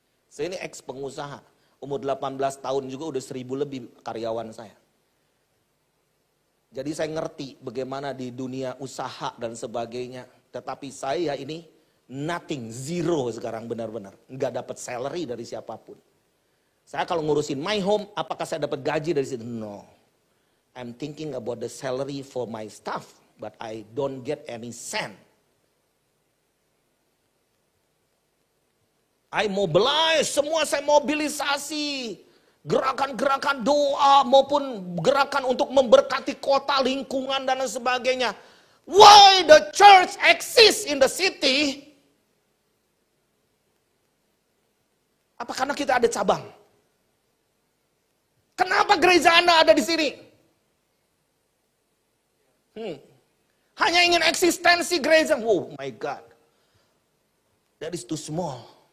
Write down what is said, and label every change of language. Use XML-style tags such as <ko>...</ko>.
<id>Saya ini ex pengusaha, umur 18 tahun juga udah 1.000 lebih karyawan saya. Jadi saya ngerti bagaimana di dunia usaha dan sebagainya. Tetapi saya ini nothing, zero sekarang benar-benar. Nggak dapat salary dari siapapun. Saya kalau ngurusin</id> <en>my home,</en> <id>apakah saya dapat gaji dari situ?</id> <en>No. I'm thinking about the salary for my staff, but I don't get any cent. I mobilize,</en> <id>semua saya mobilisasi. Gerakan-gerakan doa maupun gerakan untuk memberkati kota, lingkungan dan sebagainya.</id> <en>Why the church exists in the city?</en> <id>Apa karena kita ada cabang? Kenapa gereja Anda ada di sini? Hanya ingin eksistensi gereja.</id> <en>Oh my God. That is too small.</en>